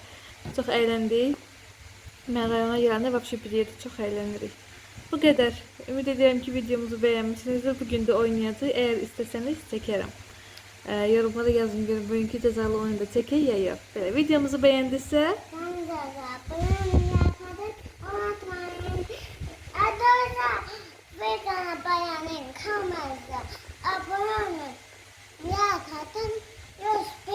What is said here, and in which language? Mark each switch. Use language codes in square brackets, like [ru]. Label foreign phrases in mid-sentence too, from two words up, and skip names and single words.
[az] Çox əyləndik. Mən rayona gələndə vəbşə bir yerdə çox əylənirik. Bu qədər. Ümid edirəm ki, videomuzu bəyənmişsinizdir. Bugün də oynayacağıq. Əgər istəsəniz çəkərəm. Yorumlara yazın görün bugünkü cezalı oyunu da çəkək ya yox. Belə videomuzu bəyəndinizsə [tr] Ben de abone olmayı unutmayın. Adoza videonu beğenin, kanalımıza abone olun. Ya kadın,